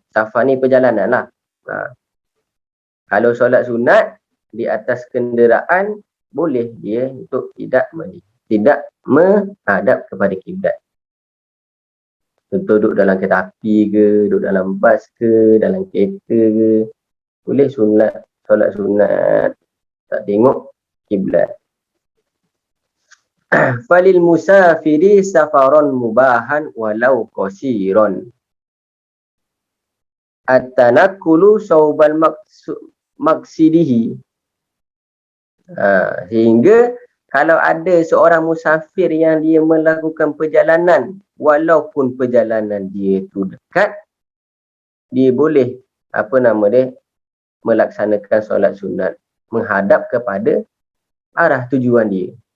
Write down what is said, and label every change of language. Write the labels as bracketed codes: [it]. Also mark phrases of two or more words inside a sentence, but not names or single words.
[ms] Safar ni perjalanan lah. Kalau solat sunat di atas kenderaan, boleh dia untuk tidak menghadap kepada kiblat. Contoh duduk dalam kereta api ke, duduk dalam bas ke, dalam kereta ke, boleh solat sunat tak tengok kiblat. [ar] فللمسافر سفرا مباحا ولو قصيرا. التنفل صوب مقصده. [ms] Sehingga kalau ada seorang musafir yang dia melakukan perjalanan, walaupun perjalanan dia tu dekat, dia boleh melaksanakan solat sunat menghadap kepada arah tujuan dia.